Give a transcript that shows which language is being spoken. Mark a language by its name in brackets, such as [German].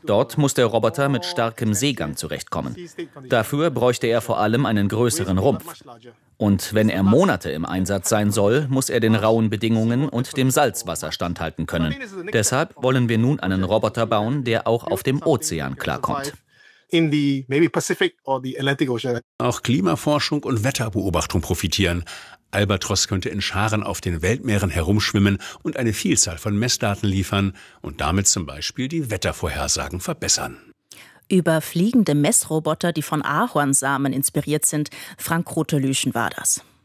[German] Dort muss der Roboter mit starkem Seegang zurechtkommen. Dafür bräuchte er vor allem einen größeren Rumpf. Und wenn er Monate im Einsatz sein soll, muss er den rauen Bedingungen und dem Salzwasser standhalten können. Deshalb wollen wir nun einen Roboter bauen, der auch auf dem Ozean klarkommt. [English] In the maybe Pacific or the Atlantic Ocean. [German] Auch Klimaforschung und Wetterbeobachtung profitieren. Albatros könnte in Scharen auf den Weltmeeren herumschwimmen und eine Vielzahl von Messdaten liefern und damit zum Beispiel die Wettervorhersagen verbessern. Über fliegende Messroboter, die von Ahornsamen inspiriert sind, Frank Rothe-Lüschen war das.